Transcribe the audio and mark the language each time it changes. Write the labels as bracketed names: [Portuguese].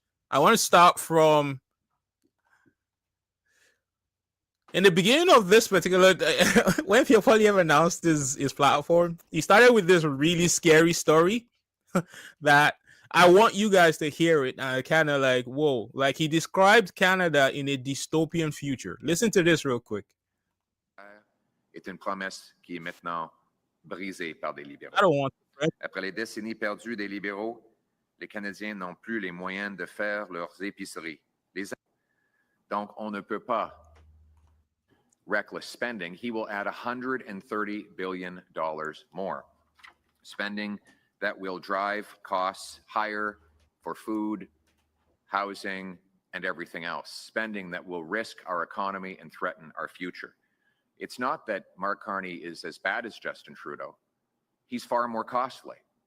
[English] I want to start from in the beginning of this particular, when Pierre Poilievre announced his platform, he started with this really scary story that I want you guys to hear it. And kind of like, whoa, like he described Canada in a dystopian future. Listen to this real quick. [French] Est une promesse qui est maintenant brisée par des libéraux. [English] I don't want to, [French] Après les décennies perdues des libéraux, les Canadiens n'ont plus les moyens de faire leurs épiceries. Donc, on ne peut pas [English] reckless spending. He will add $130 billion more. Spending that will drive costs higher for food, housing, and everything else. Spending that will risk our economy and threaten our future. It's not that Mark Carney is as bad as Justin Trudeau. He's far more costly.